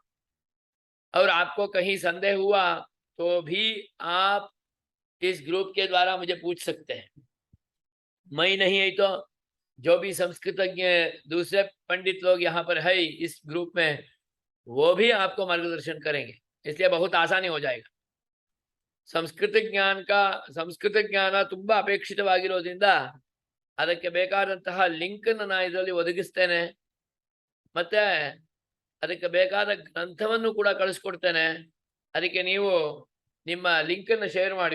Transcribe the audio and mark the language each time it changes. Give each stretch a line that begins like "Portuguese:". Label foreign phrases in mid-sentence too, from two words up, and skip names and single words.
Hindi: और आपको कहीं संदेह हुआ तो भी आप इस ग्रुप के द्वारा मुझे पूछ सकते हैं. मैं नहीं है तो जो भी संस्कृतज्ञ दूसरे पंडित लोग यहाँ पर है इस ग्रुप में वो भी आपको मार्गदर्शन करेंगे. इसलिए बहुत आसानी हो जाएगा.
Kannada: ಸಂಸ್ಕೃತ ಜ್ಞಾನ ತುಂಬಾ ಅಪೇಕ್ಷಿತವಾಗಿರೋದ್ರಿಂದ ಅದಕ್ಕೆ ಬೇಕಾದಂತಹ ಲಿಂಕ್ ಅನ್ನು ನಾನು ಇದರಲ್ಲಿ ಒದಗಿಸ್ತೇನೆ. ಮತ್ತೆ ಅದಕ್ಕೆ ಬೇಕಾದ ಗ್ರಂಥವನ್ನು ಕೂಡ ಕಳಿಸ್ಕೊಡ್ತೇನೆ. ಅದಕ್ಕೆ ನೀವು ನಿಮ್ಮ ಲಿಂಕ್ ಅನ್ನು ಶೇರ್ ಮಾಡಿ.